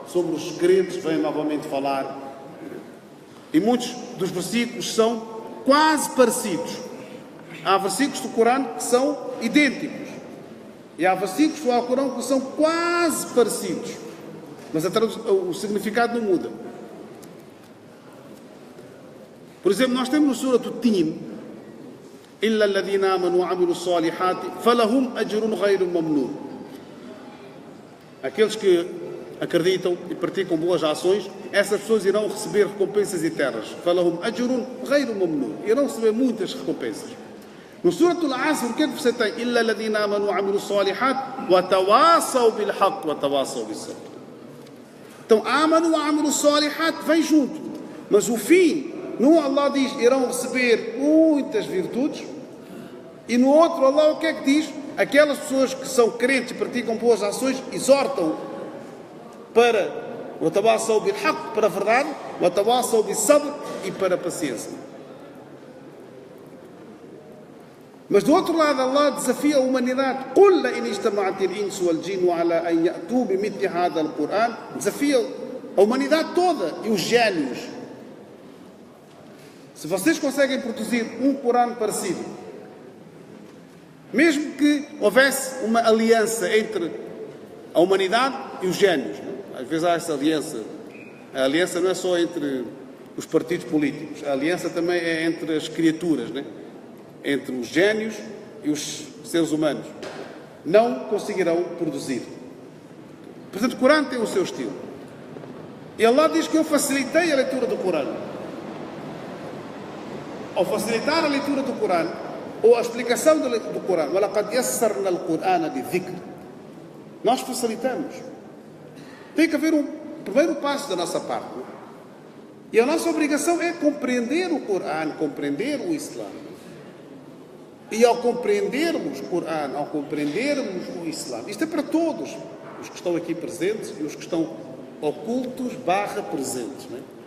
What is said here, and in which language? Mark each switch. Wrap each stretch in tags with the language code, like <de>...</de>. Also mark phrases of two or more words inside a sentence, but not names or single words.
<pt>Sobre os crentes, vem novamente falar. E muitos dos versículos são quase parecidos. Há versículos do Corão que são idênticos. E há versículos do Alcorão que são quase parecidos. Mas o significado não muda. Por exemplo, nós temos no Surat al-Tin,</pt> <ar>إِلَّا الَّذِينَ آمَنُوا وَعَمِلُوا الصَّالِحَاتِ فَلَهُمْ أَجْرٌ غَيْرُ مَمْنُونٍ.</ar> <pt>Aqueles que acreditam e praticam boas ações, essas pessoas irão receber recompensas eternas.</pt> <ar>فَلَهُمْ أَجْرٌ غَيْرُ مَمْنُونٍ.</ar> <pt>Irão receber muitas recompensas. No Surat al-Asr, o que é que você tem?</pt> <ar>إِلَّا الَّذِينَ آمَنُوا وَعَمِلُوا الصَّالِحَاتِ وَتَوَاصَوْا بِالْحَقِّ وَتَوَاصَوْا بِالصَّبْرِ.</ar> <pt>Então,</pt> <ar>آمنوا وعملوا صالحات</ar> <pt>vem junto. Mas o fim, no Allah diz, irão receber muitas virtudes. E no outro, Allah o que é que diz? Aquelas pessoas que são crentes e praticam boas ações, exortam para o</pt> <ar>تواصوا بالحق,</ar> <pt>para a verdade, o</pt> <ar>تواصوا بالصبر,</ar> <pt>e para a paciência. Mas do outro lado, Allah desafia a humanidade.</pt> <ar>قُلْ لَإِنِ اجْتَمَعَتِ الْإِنسُ وَالْجِنُّ عَلَىٰ أَنْ يَأْتُوا بِمِثْلِ هَذَا الْقُرْآنِ.</ar> <pt>Desafia a humanidade toda e os génios. Se vocês conseguem produzir um Corão parecido, mesmo que houvesse uma aliança entre a humanidade e os génios, às vezes há essa aliança. A aliança não é só entre os partidos políticos, a aliança também é entre as criaturas, né? Entre os génios e os seres humanos. Não conseguirão produzir. Portanto, o Corão tem o seu estilo. E Allah diz que eu facilitei a leitura do Corão. Ao facilitar a leitura do Corão, ou a explicação do Corão,</pt> <ar>وَلَقَدْ يَسَّرْنَا الْقُرْآنَ لِلذِّكْرِ,</ar> <pt>nós facilitamos. Tem que haver um primeiro passo da nossa parte. E a nossa obrigação é compreender o Corão, compreender o Islã. E ao compreendermos o Corão, ao compreendermos o Islã, isto é para todos, os que estão aqui presentes e os que estão ocultos / presentes, não é?</pt>